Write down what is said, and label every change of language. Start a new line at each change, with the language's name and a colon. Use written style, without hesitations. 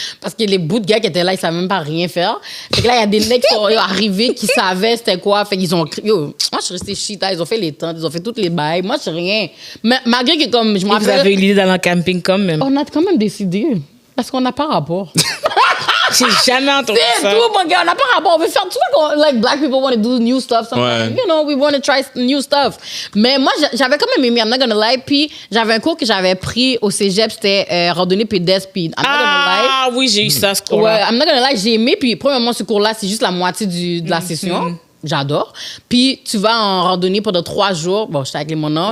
French: Parce que les bouts de gars qui étaient là, ils savaient même pas rien faire. Fait que là, il y a des nègres qui sont arrivés, qui savaient c'était quoi. Fait qu'ils ont. Yo, moi, je suis restée shit. Ils ont fait les tentes, ils ont fait toutes les bails. Moi, je sais rien. Mais malgré que, comme, je me Vous rappelle. avez eu l'idée d'aller en camping quand même. On a quand même décidé. Parce qu'on n'a pas rapport. J'ai jamais entendu C'est ça. tout, mon gars. On n'a pas rapport. On veut faire tout ça.
English: Like, black people want to do new stuff. Sometimes.
French: Ouais.
English: You know, we want to try new stuff.
French: Mais moi, j'avais quand même aimé,
English: I'm not gonna lie.
French: Puis, j'avais un cours que j'avais pris au cégep. C'était randonnée pédestre.
English: Puis, I'm not gonna lie.
French: Ah oui, j'ai eu ça, ce Ouais, cours-là.
English: I'm not gonna lie.
French: J'ai aimé. Puis, premièrement, ce cours-là, c'est juste la moitié de la session. J'adore. Puis, tu vas en randonnée pendant 3 jours. Bon, j'étais avec les monos.